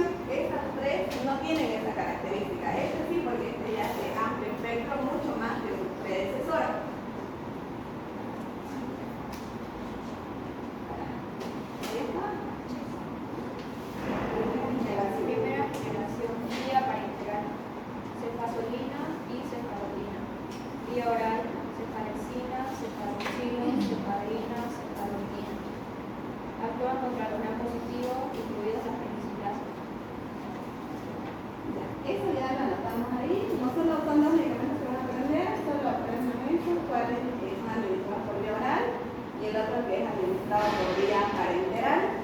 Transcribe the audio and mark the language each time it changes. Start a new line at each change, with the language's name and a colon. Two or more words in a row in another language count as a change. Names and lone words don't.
Spanish: Estas tres no tienen esa característica. Este sí, porque este ya es de amplio espectro, mucho más que un predecesor. Primera generación, vía parenteral, cefazolina y cefalorina. Vía oral, cefalexina, cefaloxilo, cefadrina, cefalorina. Actúan contra el gram positivo, incluidas las penicilasa. Eso ya lo anotamos ahí. No solo son dos medicamentos que van a aprender, solo aprenden eso, cuál es el que es administrado por vía oral y el otro que es administrado por vía parenteral.